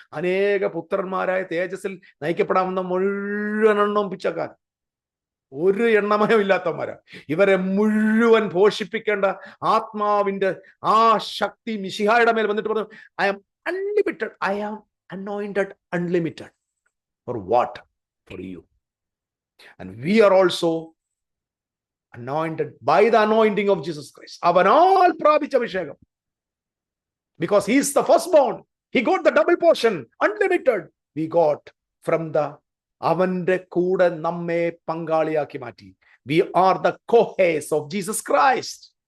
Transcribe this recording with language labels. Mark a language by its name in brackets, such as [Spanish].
[Malayalam] അനേക പുത്രന്മാരായ തേജസ്സിൽ നയിക്കപ്പെടാവുന്ന മുഴുവനെണ്ണം പിച്ചക്കാർ, ഒരു എണ്ണമയം ഇല്ലാത്തവന്മാരാ. ഇവരെ മുഴുവൻ പോഷിപ്പിക്കേണ്ട ആത്മാവിന്റെ ആ ശക്തി മിശിഹായുടെ മേൽ വന്നിട്ട് പറഞ്ഞു, [English] I am unlimited, I am anointed unlimited. For what? For you. And we are also anointed by the anointing of Jesus Christ. [Malayalam] അവനാൽ പ്രാപിച്ച അഭിഷേകം. [English] Because he is the firstborn. He got the double portion, unlimited. We got from the [Malayalam] അവന്റെ കൂടെ നമ്മെ പങ്കാളിയാക്കി മാറ്റി. [English] We are the co-heirs of Jesus Christ.